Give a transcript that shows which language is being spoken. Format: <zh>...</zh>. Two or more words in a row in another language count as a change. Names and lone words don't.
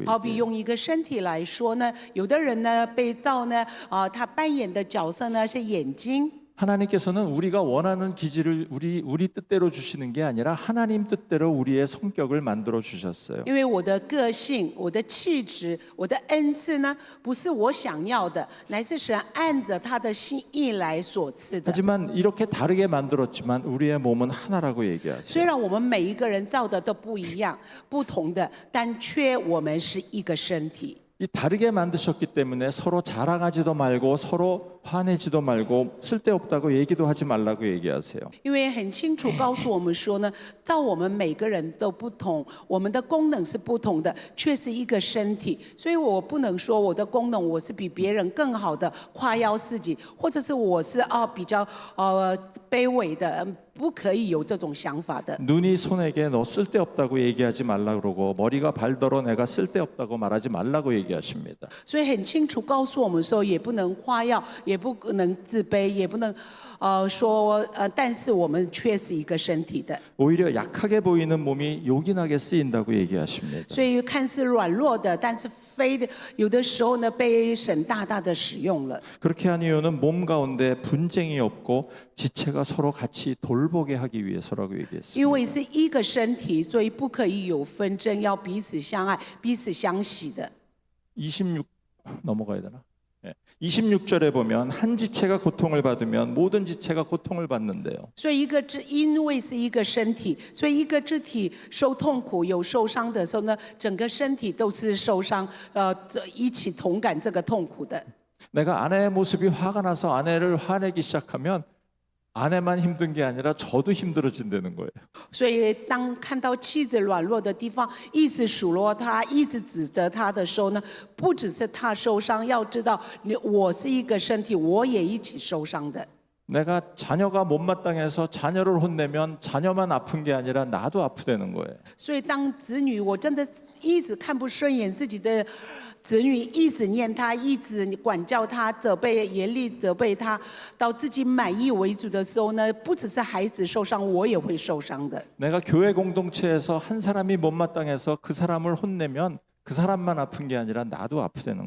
<zh>好比</zh> <ko>얘기해요.</ko> <zh>用一个身体来说呢，有的人呢被造呢，他扮演的角色呢是眼睛。</zh> <ko>하나님께서는 우리가 원하는 기질을 우리 뜻대로 주시는 게 아니라 하나님 뜻대로 우리의 성격을 만들어 주셨어요.</ko> <zh>因为我的个性、我的气质、我的恩赐呢，不是我想要的，乃是神按着他的心意来所赐的。</zh> <ko>하지만 이렇게 다르게 만들었지만 우리의 몸은 하나라고</ko> <zh>虽</zh> <ko>얘기하세요.</ko> <zh>然我们每一个人造的都不一样、不同的，但却我们是一个身体。</zh> <ko>이 다르게 만드셨기 때문에 서로 자랑하지도 말고 서로 화내지도 말고 쓸데없다고 얘기도 하지 말라고 얘기하세요.</ko> <zh>因为很清楚告诉我们说呢，照我们每个人都不同，我们的功能是不同的，却是一个身体，所以我不能说我的功能我是比别人更好的夸耀自己，或者是我是比较卑微的，不可以有这种想法的。</zh> <ko>눈이 손에게 너 쓸데없다고 얘기하지 말라 그러고 머리가 발더러 내가 쓸데없다고 말하지 말라고 얘기하십니다.</ko> <zh>所以很清楚告诉我们说，也不能夸耀，也不能自卑，也不能说但是我们却是一个身体的。</zh> <ko>오히려 약하게 보이는 몸이 요긴하게 쓰인다고 얘기하십니다.</ko> <zh>所以看似软弱的，但是有的时候呢，被神大大的使用了。</zh> <ko>그렇게 한 이유는 몸 가운데 분쟁이 없고 지체가 서로 같이 돌보게 하기 위해서라고 얘기했습니다.</ko> <zh>因为是一个身体，所以不可以有纷争，要彼此相爱、彼此相喜的。</zh> <ko>26 넘어가야 되나? 26절에 보면 한 지체가 고통을 받으면 모든 지체가 고통을 받는데요.</ko> <zh>所以因为是一个身体，所以一个肢体受痛苦、有受伤的时候呢，整个身体都是受伤，一起同感这个痛苦的。</zh> <ko>내가 아내의 모습이 화가 나서 아내를 화내기 시작하면 아내만 힘든 게 아니라 저도 힘들어진다는 거예요.</ko> <zh>所以当看到妻子软弱的地方，一直数落她，一直指责她的时候呢，不只是她受伤，要知道我是一个身体，我也一起受伤的。</zh> <ko>내가 자녀가 못마땅해서 자녀를 혼내면 자녀만 아픈 게 아니라 나도 아프다는 거예요.</ko> <zh>所以当子女，我真的一直看不顺眼自己的子女，一直念他，一直管教他，严厉责备他，到自己满意为主的时候呢，不只是孩子受伤，我也会受伤的。</zh> <ko>내가 교회 공동체에서 한 사람이 못마땅해서 그 사람을 혼내면 그 사람만 아픈 게 아니라 나도 아프다는</ko>